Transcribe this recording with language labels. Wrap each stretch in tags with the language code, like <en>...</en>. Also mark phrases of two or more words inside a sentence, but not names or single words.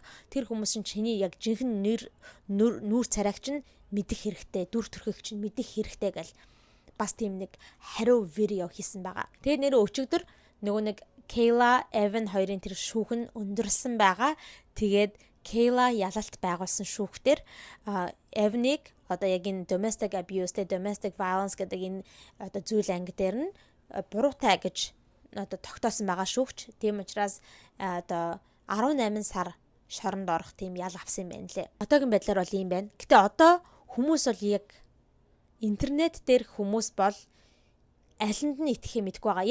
<mn>Тэр хүмүүс нь чиний яг жинхэнэ нүүр царайг чинь мэдэх хэрэгтэй. Дүр төрхийг чинь мэдэх хэрэгтэй гэл бас тийм нэг хариу видео хийсэн байгаа. Тэгээ нэр өчигдөр нөгөө нэг Kayla Evan хоёрын тэр шүүхэн өндөрсөн байгаа. Тэгээд Kayla ялалт байгуулсан шүүхтэр Evan-ыг яг энэ</mn> <en>domestic abuse, domestic violence</en> <mn>гэдэг энэ зүйл анги дээр нь буруутай гэж тогтоосон байгаа шүүгч. Тийм учраас 18 сар шоронд орох тийм ял авсан юм байна лээ. Одоогийн байдлаар бол ийм байна. Гэтэ одоо хүмүүс бол яг интернет дээр хүмүүс бол алинд нь итгэхээ мэдгүй байгаа.</mn>